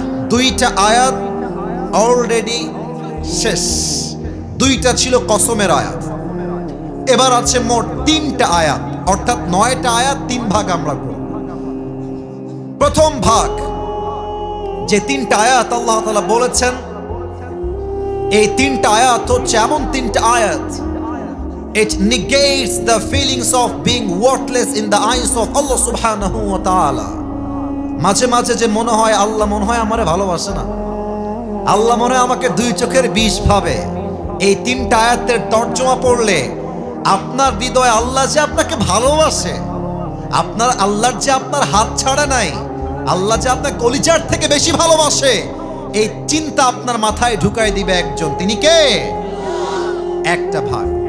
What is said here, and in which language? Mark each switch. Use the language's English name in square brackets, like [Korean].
[Bangla] 2টা আয়াত অলরেডি শেষ, 2টা ছিল কসমের আয়াত। এবার আছে মোট 3টা আয়াত, অর্থাৎ 9টা আয়াত, 3 ভাগ আমরা করব। প্রথম ভাগ, যে 3টা আয়াত আল্লাহ তাআলা বলেছেন, এই 3টা আয়াত হচ্ছে এমন 3টা আয়াত [English] It negates the feelings of being worthless in the eyes of Allah subhanahu wa ta'ala. [Bangla] মাঝে মাঝে যে মনে হয় আল্লাহ মনে হয় আমারে ভালোবাসে না, আল্লাহ মনে হয় আমাকে দুই চোখের বিষ ভাবে, এই তিনটা আয়াতের তর্জমা পড়লে আপনার হৃদয়ে আল্লাহ যে আপনাকে ভালোবাসে, আপনার আল্লাহর যে আপনার হাত ছাড়ে নাই, আল্লাহ যে আপনার কলিজার থেকে বেশি ভালোবাসে, এই চিন্তা আপনার মাথায় ঢুকাই দিবে একজন। তিনি কে? একটা ভাগ।